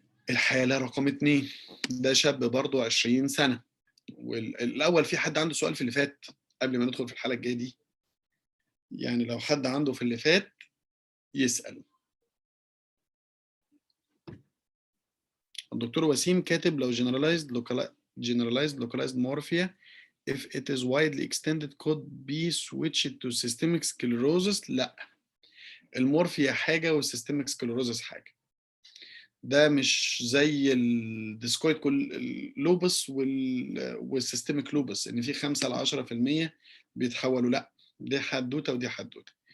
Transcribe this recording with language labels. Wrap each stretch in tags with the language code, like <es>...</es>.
<ar>الحالة رقم 2 ده شاب برضه 20 سنة. والأول في حد عنده سؤال في اللي فات قبل ما ندخل في الحالة الجاية دي؟ يعني لو حد عنده في اللي فات يسأل. الدكتور وسيم كاتب لو</ar> <en>generalized localized morphia if it is widely extended could be switched to systemic sclerosis.</en> <ar>لا، المورفيا حاجة والسيستميك سكليروزس حاجة. ده مش زي الديسكويد كل لوبس والسيستميك لوبس ان في 5 ل 10% بيتحولوا، لا، دي حدوته ودي حدوته.</ar>